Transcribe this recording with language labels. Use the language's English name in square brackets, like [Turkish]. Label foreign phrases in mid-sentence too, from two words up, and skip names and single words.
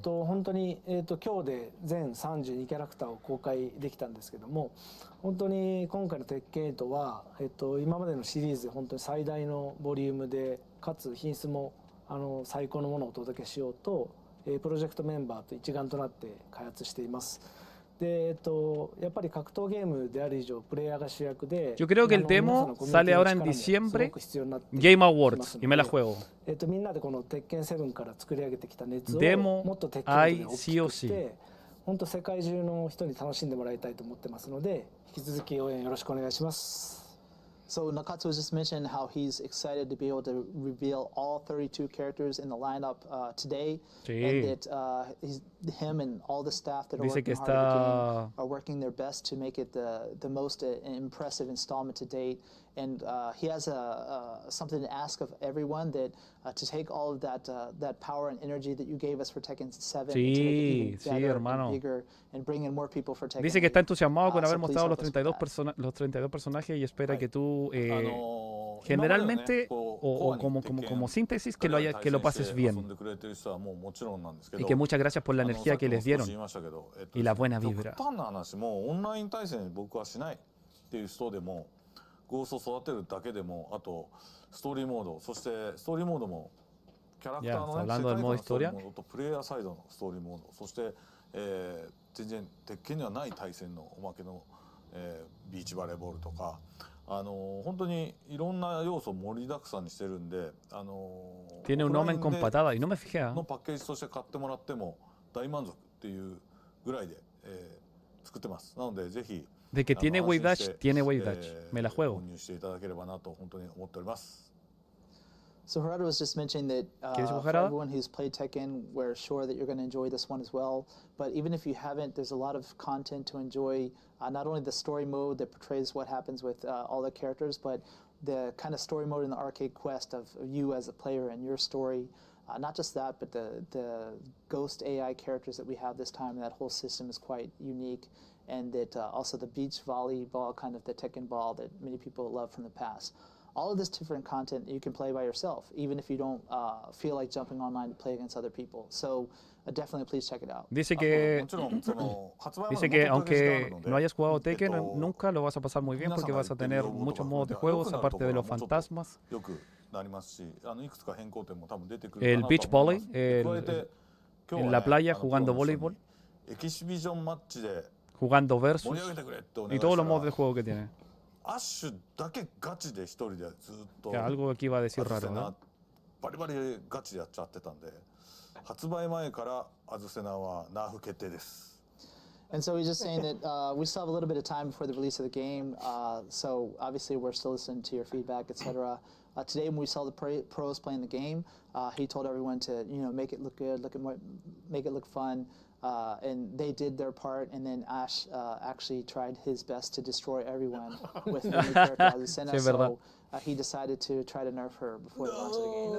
[Japanese] 本当に今日で全32キャラクターを公開できたんですけども、本当に今回の鉄拳8は今までのシリーズで本当に最大のボリュームで、かつ品質も最高のものをお届けしようと。プロジェクトメンバーと一丸となって開発しています。で、やっぱり格闘ゲームである以上プレイヤーが主役で。 [Spanish] Yo creo que el demo sale ahora en diciembre, Game Awards, y me la juego. [Japanese] みんなでこの鉄拳7から作り上げてきた熱をもっと鉄拳で大きくして、本当世界中の人に楽しんでもらいたいと思ってますので、引き続き応援よろしくお願いします。 [English] So Nakatsu just mentioned how he's excited to be able to reveal all 32 characters in the lineup today, and that him and all the staff that are working hard at the game are working their best to make it the most impressive installment to date. And he has something to ask of everyone, that to take all of that power and energy that you gave us for Tekken 7 and to make it even better and bigger and bring in more people for Tekken. [Spanish] Dice que está entusiasmado con haber mostrado los 32 personajes y espera que tú generalmente o como síntesis que lo pases bien y que muchas gracias por la energía que les dieron y la buena vibra. [Japanese] ゴーストを育てるだけでも、あとストーリーモード、そしてストーリーモードもキャラクターのね、世界観のストーリーモードとプレイヤーサイドのストーリーモード、そして全然鉄拳にはない対戦のおまけのビーチバレーボールとか、本当にいろんな要素を盛りだくさんにしてるんで、 [Spanish] Tiene un omen con patada y no me fijé. [Japanese] のパッケージとして買ってもらっても大満足っていうぐらいで作ってます。なのでぜひ [Spanish] De que tiene Wave Dash, tiene Wave Dash. Me la juego. [English] So Harada was just mentioning that for everyone who's played Tekken, we're sure that you're going to enjoy this one as well. But even if you haven't, there's a lot of content to enjoy. Not only the story mode that portrays what happens with all the characters, but the kind of story mode in the arcade quest of you as a player and your story. Not just that, but the ghost AI characters that we have this time, that whole system is quite unique. And that also the beach volleyball, kind of the Tekken ball that many people love from the past. All of this different content you can play by yourself, even if you don't feel like jumping online to play against other people. So definitely please check it out. [Spanish] Dice que aunque no hayas jugado Tekken nunca, lo vas a pasar muy bien porque vas a tener muchos modos de juegos, aparte de los fantasmas. El [English] beach volley, [Spanish] en la playa jugando voleibol, jugando versus y todos los modos de juego que tiene. Ya, algo aquí va a decir raro, ¿no? [Japanese] バリバリガチでやっちゃってたんで、発売前からアズセナはナーフ決定です。 [English] And so he's just saying that we still have a little bit of time before the release of the game. So obviously we're still listening to your feedback, etc. Today when we saw the pros playing the game, he told everyone to make it look good, make it look fun. And they did their part, and then Ash actually tried his best to destroy everyone with the new character Azucena, so he decided to try to nerf her before the launch of the game.